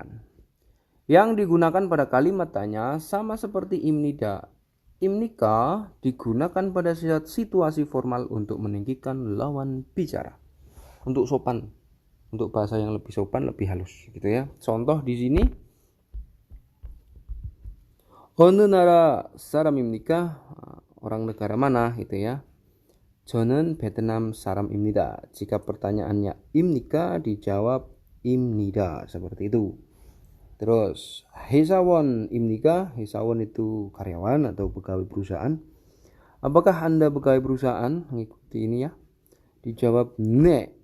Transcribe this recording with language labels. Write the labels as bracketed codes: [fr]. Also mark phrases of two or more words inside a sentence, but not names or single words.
[id] Yang digunakan pada kalimat tanya sama seperti imnida. Imnika digunakan pada situasi formal untuk meninggikan lawan bicara. Untuk sopan. Untuk bahasa yang lebih sopan, lebih halus gitu ya. Contoh di sini. [ko] 어느 나라 사람입니까? [id] Orang negara mana gitu ya. [ko] 저는 베트남 사람입니다. [id] Jika pertanyaannya imnika dijawab imnida seperti itu. Terus 회사원입니까? 회사원 itu karyawan atau pegawai perusahaan. Apakah Anda pegawai perusahaan? Mengikuti ini ya. Dijawab ne.